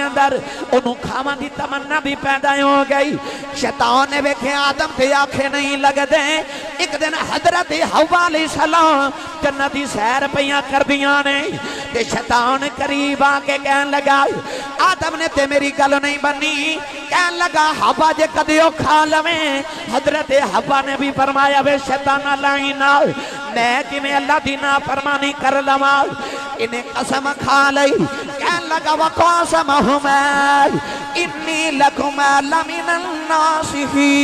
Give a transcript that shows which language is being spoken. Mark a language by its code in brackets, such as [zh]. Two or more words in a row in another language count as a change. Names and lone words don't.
[pa] اندر انہوں کھاواں دی تمنا بھی پیدا ہو گئی شیطان نے ویکھے آدم تے آنکھیں نہیں لگدے ایک دن حضرت حوا علیہ السلام جنت دی سیر پیاں کردیاں نے تے شیطان قریب آ کے کہن لگا آدم نے تے میری گل نہیں بنی کہن لگا حوا جے کدیو کھا لویں حضرت حوا نے بھی فرمایا وے شیطان لائنا میں کہ میں اللہ دی نافرمانی کر لواں انہیں قسم کھا لئی کہن لگا [ar] وقاسمہما انی لکما لمن الناصحین